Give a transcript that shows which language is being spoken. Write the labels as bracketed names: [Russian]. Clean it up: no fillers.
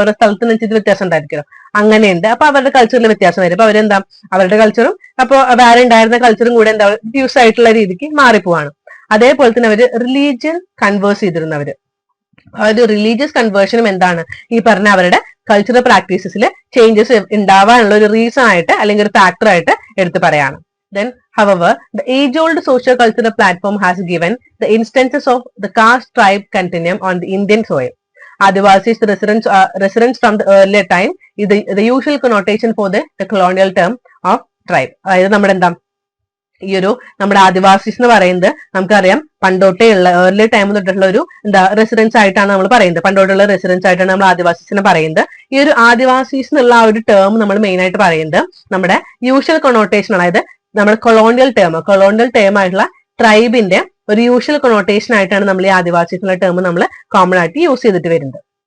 [Malayalam] ഓരോ സ്ഥലത്തിനനുസരിച്ച് വ്യത്യാസം ഉണ്ടായിരിക്കും. അങ്ങനെയുണ്ട്. അപ്പൊ അവരുടെ കൾച്ചറിൽ വ്യത്യാസം വരും. അപ്പൊ അവരെന്താ അവരുടെ കൾച്ചറും അപ്പൊ വേറെ ഉണ്ടായിരുന്ന കൾച്ചറും കൂടെ എന്താ യൂസ് ആയിട്ടുള്ള രീതിക്ക് മാറിപ്പോവാണ്. അതേപോലെ തന്നെ അവര് റിലീജിയൻ കൺവേഴ്സ് ചെയ്തിരുന്നവര് ഒരു റിലീജിയസ് കൺവേർഷനും എന്താണ് ഈ പറഞ്ഞ അവരുടെ കൾച്ചറൽ പ്രാക്ടീസസിൽ ചേഞ്ചസ് ഉണ്ടാവാനുള്ള ഒരു റീസൺ ആയിട്ട് അല്ലെങ്കിൽ ഒരു ഫാക്ടർ ആയിട്ട് എടുത്തു പറയാണ്. [English] Then, however, the age-old socio-cultural platform has given the instances of the caste tribe continuum on the Indian soil. Adivasis residents from the earlier time is the usual connotation for the colonial term of tribe. [Malayalam] അതായത് നമ്മുടെ ആദിവാസീസ് എന്ന് പറയുന്നത് നമുക്കറിയാം പണ്ടോട്ടേ ഉള്ള early time തൊട്ടുള്ള ഒരു residence ആയിട്ടാണ് നമ്മൾ പറയുന്നത്. പണ്ടോട്ടുള്ള റെസിഡൻസ് ആയിട്ടാണ് നമ്മൾ ആദിവാസീസിനെ പറയുന്നത്. ഈ ഒരു ആദിവാസീസ് എന്നുള്ള ആ ഒരു ടേം നമ്മൾ മെയിൻ ആയിട്ട് പറയുന്നത് നമ്മുടെ യൂഷ്വൽ കൊണോട്ടേഷൻ, അതായത് നമ്മുടെ കൊളോണിയൽ ടേം ആയിട്ടുള്ള ട്രൈബിന്റെ ഒരു യൂഷ്വൽ കൊണോട്ടേഷൻ ആയിട്ടാണ് നമ്മൾ ഈ ആദിവാസീസ് എന്നുള്ള ടേം നമ്മൾ കോമൺ ആയിട്ട് യൂസ് ചെയ്തിട്ട് വരുന്നത്.